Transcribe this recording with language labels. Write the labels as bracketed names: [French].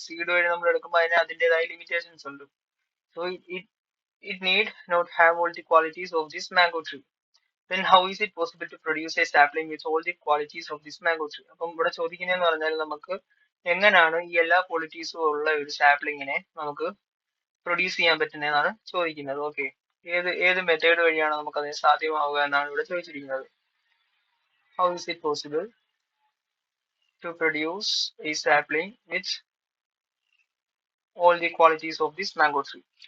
[Malayalam] Seed വഴി നമ്മൾ എടുക്കുമ്പോൾ അതിന് അതിൻ്റെതായ ലിമിറ്റേഷൻസ് ഉണ്ട്. [English] So it need not have all the qualities of this mango tree. Then how is it possible to produce a sapling with all the qualities of this mango tree? [Malayalam] അപ്പം ഇവിടെ ചോദിക്കുന്നതെന്ന് പറഞ്ഞാൽ നമുക്ക് എങ്ങനെയാണ് ഈ എല്ലാ ക്വാളിറ്റീസും ഉള്ള ഒരു സാപ്ലിങ്ങിനെ നമുക്ക് പ്രൊഡ്യൂസ് ചെയ്യാൻ പറ്റുന്നതെന്നാണ് ചോദിക്കുന്നത്. ഓക്കെ, ഏത് മെത്തേഡ് വഴിയാണ് നമുക്ക് അതിന് സാധ്യമാവുക എന്നാണ് ഇവിടെ ചോദിച്ചിരിക്കുന്നത്. [English] How is it possible to produce a sapling with all the qualities of this mango tree?